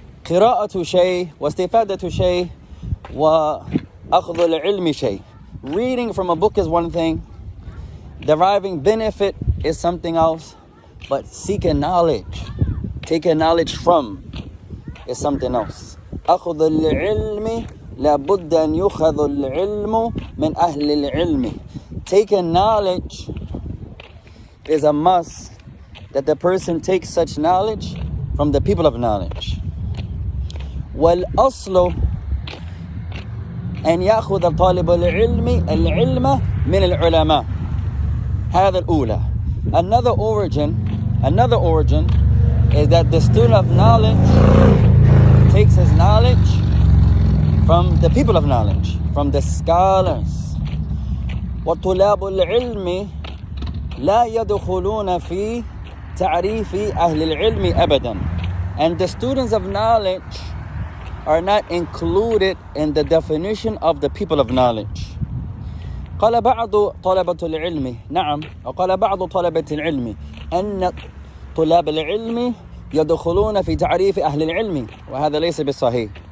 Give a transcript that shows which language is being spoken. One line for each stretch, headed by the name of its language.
Arabic: قراءة شيء واستفادة شيء وأخذ العلم شيء.
English: Reading from a book is one thing. Deriving benefit is something else. But seeking knowledge, taking knowledge from, is something else.
Arabic: أخذ العلم لابد أن يؤخذ العلم من أهل العلم.
English: Taking knowledge is a must, that the person takes such knowledge from the people of knowledge.
Arabic: والأصل أن يأخذ طالب العلم من العلماء. هذا الأولى.
English: Another origin is that the student of knowledge takes his knowledge from the people of knowledge, from the scholars.
Arabic: وطلاب العلم لا يدخلون في تعريف أهل العلم أبدا.
English: And the students of knowledge are not included in the definition of the people of knowledge.
Arabic: قال بعض طلبة العلم نعم، وقال بعض طلبة العلم أن طلاب العلم يدخلون في تعريف أهل العلم، وهذا ليس بالصحيح.